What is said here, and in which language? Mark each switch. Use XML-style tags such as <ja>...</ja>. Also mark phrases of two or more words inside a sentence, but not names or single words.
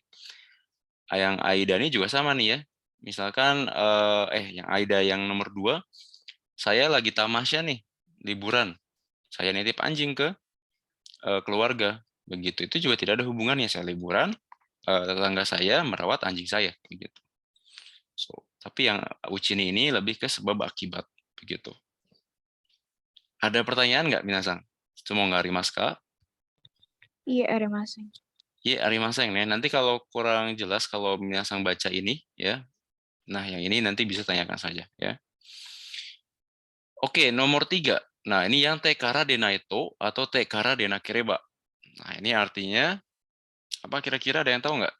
<id>Yang Aida ini juga sama nih ya, misalkan yang Aida yang nomor 2, saya lagi tamasya nih, liburan, saya nitip anjing ke keluarga, begitu, itu juga tidak ada hubungannya, saya liburan, tetangga saya merawat anjing saya, begitu. So, tapi yang Uchini ini lebih ke sebab akibat, begitu. Ada pertanyaan nggak, minasan? Semua nggak arimasu? Iya, arimasu. Iya, arimasu nih. Nanti kalau kurang jelas kalau minasan baca ini, ya. Nah, yang ini nanti bisa tanyakan saja, ya. Oke, nomor 3. Nah, ini yang</id> <ja>てからでないと</ja> <id>atau</id> <ja>てからでなければ.</ja> <id>Nah, ini artinya apa kira-kira ada yang tahu nggak?</id>